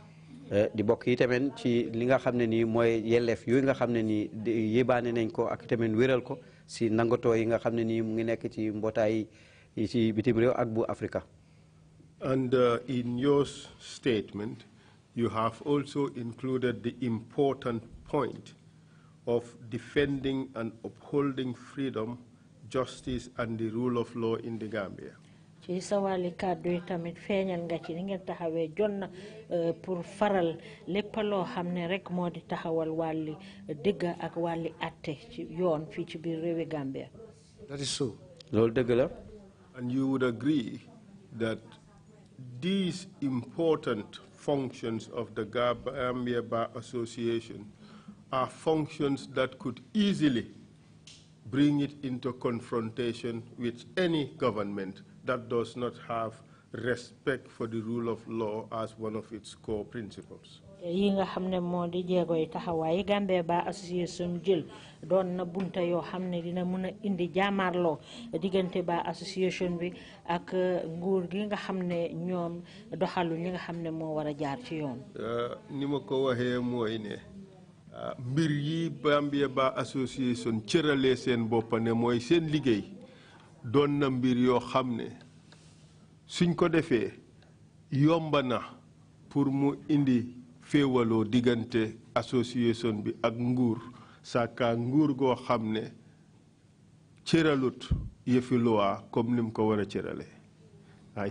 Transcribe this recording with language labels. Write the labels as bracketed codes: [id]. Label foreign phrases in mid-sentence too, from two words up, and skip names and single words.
[wo] di bokk yi tamit ci li nga xam ne nii mooy yelleef yooyu nga xam ne nii yébaane nañ ko ak tamit wéral ko si nangatoo yi nga xam ne nii mu ngi nekk ci mbootaay yi ci bitim réew ak bu Afrika. [en] And in your statement, you have also included the important point of defending and upholding freedom, justice, and the rule of law in the Gambia. [wo] ci sa wàlli kàddu yi tamit feeñal nga ci ni ngeen taxawee jot pour faral lépp loo xam ne rek moo di taxawal wàlli dëgg ak wàlli atte ci yoon fii ci biir réewi Gambia. [en] That is so. [wo] loolu dëgg la. [en] And you would agree that these important functions of the Gambia Bar Association are functions that could easily bring it into confrontation with any government that does not have respect for the rule of law as one of its core principles. [wo] yi nga xam ne moo di jéego yi taxawaay Gambia Bar Association jël doon na bunta yoo xam ne dina mën a indi jaamaarloo diggante Bar Association bi ak nguur gi nga xam ne ñoom doxalu ñi nga xam ne moo war a jaar ci yoon. ni ma ko waxee mooy ne mbir yi Gambia Bar Association cëralee seen boppa ne mooy seen liggéey doon na mbir yoo xam ne suñ ko defee yomba na pour mu indi féewaloo diggante association bi ak nguur sàkka nguur goo xam ne cëralut yëfi loi comme ni mu ko war a cëralee ay.